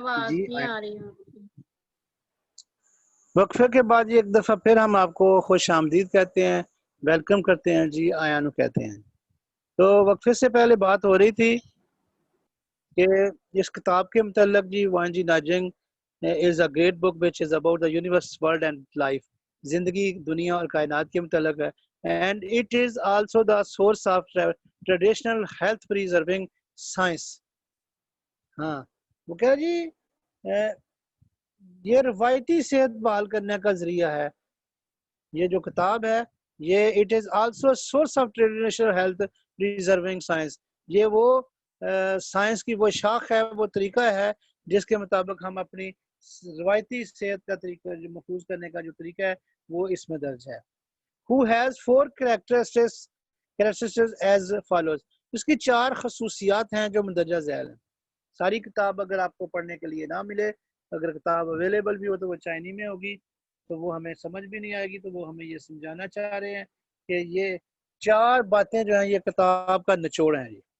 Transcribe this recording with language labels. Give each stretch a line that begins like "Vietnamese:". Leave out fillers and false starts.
Urdu: جی وقفے کے بعد ایک دفعہ پھر ہم آپ کو خوش آمدید کہتے ہیں، ویلکم کرتے ہیں جی، آیانو کہتے ہیں. تو وقفے سے پہلے بات ہو رہی تھی کہ اس کتاب کے متعلق جی وان جی ناجنگ
English: is a great book which is about the universe, world and life.
Urdu: زندگی، دنیا اور کائنات کے متعلق ہے.
English: And it is also the source of traditional health preserving science.
Urdu: ہاں وہ کہہ جی یہ روایتی صحت بحال کرنے کا ذریعہ ہے. یہ جو کتاب ہے یہ
English: it is also source of traditional health preserving science.
Urdu: یہ وہ سائنس کی وہ شاخ ہے، وہ طریقہ ہے جس کے مطابق ہم اپنی روایتی صحت کا طریقہ جو محفوظ کرنے کا جو طریقہ ہے وہ اس میں درج ہے.
English: Who has 4 characteristics as follows.
Urdu: اس کی 4 خصوصیات ہیں جو مندرجہ ذیل ہیں. ساری کتاب اگر آپ کو پڑھنے کے لیے نہ ملے، اگر کتاب اویلیبل بھی ہو تو وہ چائنی میں ہوگی تو وہ ہمیں سمجھ بھی نہیں آئے گی. تو وہ ہمیں یہ سمجھانا چاہ رہے ہیں کہ یہ 4 باتیں جو ہیں یہ کتاب کا نچوڑ ہیں.